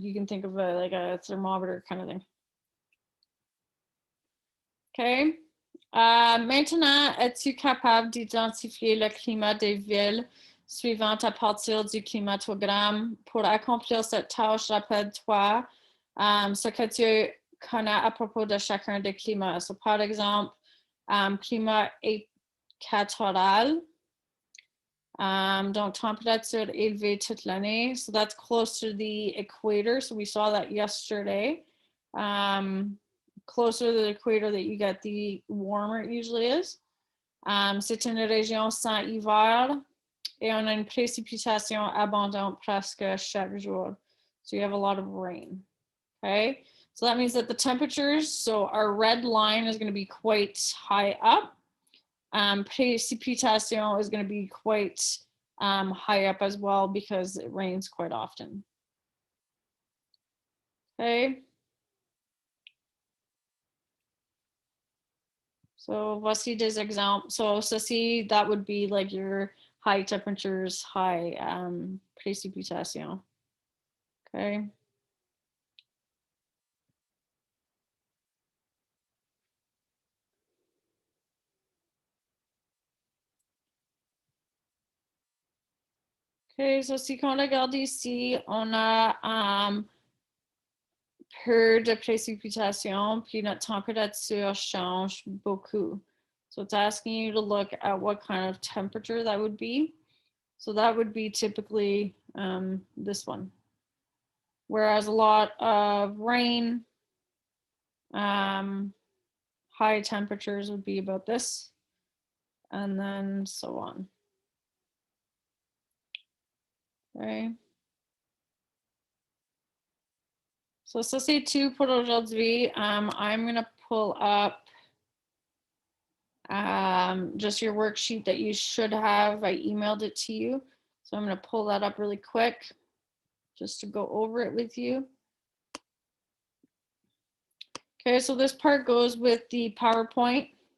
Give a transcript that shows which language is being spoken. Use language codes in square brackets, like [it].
[en] You can think of it like a thermometer kind of thing. OK. [fr] Maintenant, es-tu capable d'identifier le climat des villes suivantes à partir du climatogramme? Pour accomplir cette tâche, rappelle-toi ce que tu connais à propos de chacun des climats. So, par exemple, climat équatorial. Donc, température élevée toute l'année. [en] So that's close to the equator. So we saw that yesterday. Closer to the equator that you get, the warmer it usually is. [fr] C'est une région sans hiver et on a une précipitation abondante presque chaque jour. [en] So you have a lot of rain. Okay, so that means that the temperatures, so our red line is going to be quite high up. Précipitation is going to be quite high up as well because it rains quite often. Okay. So [fr] voici des exemples. [en] So [fr] ceci, [en] that would be like your high temperatures, high précipitation. Okay. Okay, so [fr] si on regarde ici, on a peu de précipitation, puis notre température change beaucoup. [en] So it's asking you to look at what kind of temperature that would be. So that would be typically this one. Whereas a lot of rain, high temperatures would be about this, and then so on. Okay. [fr] So ça c'est tout pour aujourd'hui. [en] I'm gonna pull up just your worksheet that you should have. I emailed it to you. So I'm gonna pull that up really quick just to go over it with you. Okay, so this part goes with the PowerPoint.